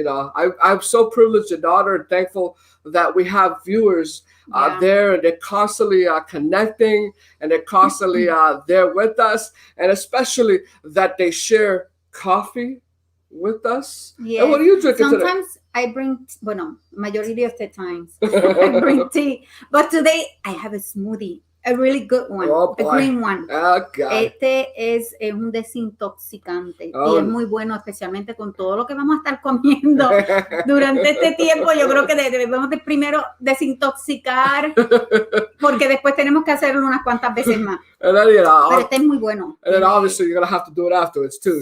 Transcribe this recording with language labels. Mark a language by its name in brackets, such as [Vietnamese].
[English] I'm so privileged and honored and thankful that we have viewers there, and they're constantly connecting, and they're constantly there with us, and especially that they share coffee with us. Yes. And what are you drinking today? Sometimes I bring, majority of the times, I bring tea. But today I have a smoothie, a really good one, a green one. [Spanish] Este es un desintoxicante y es muy bueno, especialmente con todo lo que vamos a estar comiendo durante este tiempo. Yo creo que debemos de primero desintoxicar, porque después tenemos que hacerlo unas cuantas veces más. [English] And then, [Spanish] pero este es muy bueno. [English] And then obviously you're going to have to do it afterwards too.